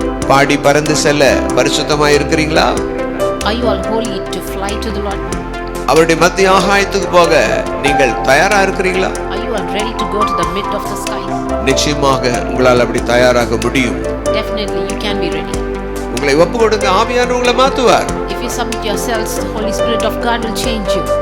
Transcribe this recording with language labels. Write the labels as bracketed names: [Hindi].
[Tamil] பாடி பறந்து செல்ல பரிசுத்தமாய் இருக்கிறீங்களா? [English] Are you all holy to fly to the Lord? [Tamil] அவருடைய மத்திய ஆகாயத்துக்கு போக நீங்கள் தயாரா இருக்கிறீங்களா? [English] Are you all ready to go to the mid of the skies? [Tamil] நிச்சயமாக உங்களால் அப்படி தயாராக முடியும். [English] Definitely you can be ready. [Tamil] உங்களை ஒப்பு கொடுங்க, ஆவியானவர் உங்களை மாத்துவார். [English] If you submit yourselves, the Holy Spirit of God will change you.